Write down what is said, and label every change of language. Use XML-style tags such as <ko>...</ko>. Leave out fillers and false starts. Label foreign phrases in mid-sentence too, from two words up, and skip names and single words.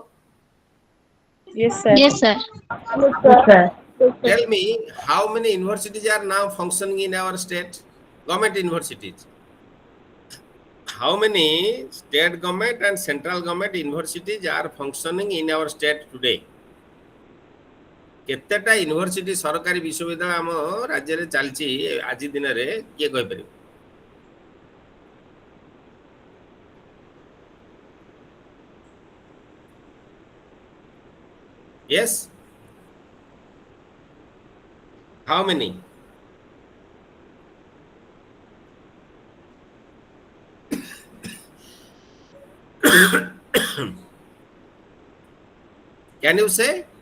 <en>Yes, sir. Yes, sir. Yes, sir. Tell me how many universities are now functioning in our state? Government universities. How many state government and central government universities are functioning in our state today?</en> <or>କେତେଟା ୟୁନିଭର୍ସିଟି ସରକାରୀ ବିଶ୍ୱବିଦ୍ୟାଳୟ ଆମ ରାଜ୍ୟ ରେ ଚାଲୁଛି ଆଜି ଦିନ ରେ କିଏ କହି ପାରିବ</or> <en>yes how many can you say</en>